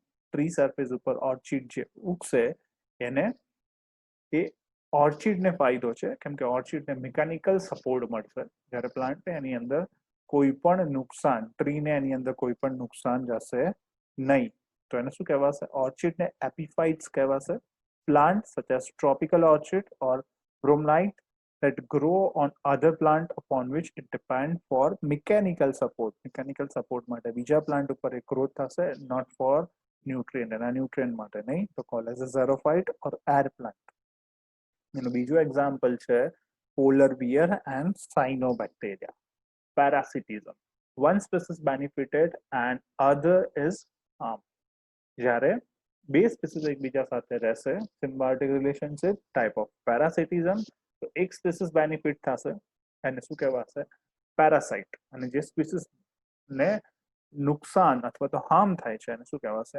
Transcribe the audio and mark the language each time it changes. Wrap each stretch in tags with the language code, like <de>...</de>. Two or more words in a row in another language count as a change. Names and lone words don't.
<gu>ટ્રી સરફેસ ઉપર ઓર્ચિડ જે ઉગશે એને એ ઓર્ચિડને ફાયદો છે કેમ કે ઓર્ચિડને મિકેનિકલ સપોર્ટ મળશે જ્યારે પ્લાન્ટને એની અંદર કોઈ પણ નુકસાન, ટ્રીને એની અંદર કોઈ પણ નુકસાન જશે નહીં તો એને શું કહેવાશે? ઓર્ચિડને એપિફાઇટ્સ કહેવાશે.</gu> <en>Plants such as tropical orchid or bromeliad that grow on other plant upon which it depend for mechanical support. Mechanical support</en> <gu>માટે બીજા પ્લાન્ટ ઉપર એ ગ્રોથ થશે,</gu> <en>not for nutrient.</en> <gu>એના ન્યુટ્રિયન્ટ માટે નહીં તો</gu> <en>called as a xerophyte or air plant.</en> <gu>એનું બીજું એક્ઝામ્પલ છે</gu> <en>polar bear and cyanobacteria. Parasitism. One species benefited and other is harmed.</en> <gu>જ્યારે બે સ્પીસીસ એકબીજા સાથે રહેશે</gu> <en>symbiotic relationship type of parasitism</en> <gu>તો એક સ્પીસીસ બેનિફિટ થશે એને શું કહેવાશે? પેરાસાઇટ. અને જે સ્પીસીસ ને નુકસાન અથવા તો હાર્મ થાય છે એને શું કહેવાશે?</gu>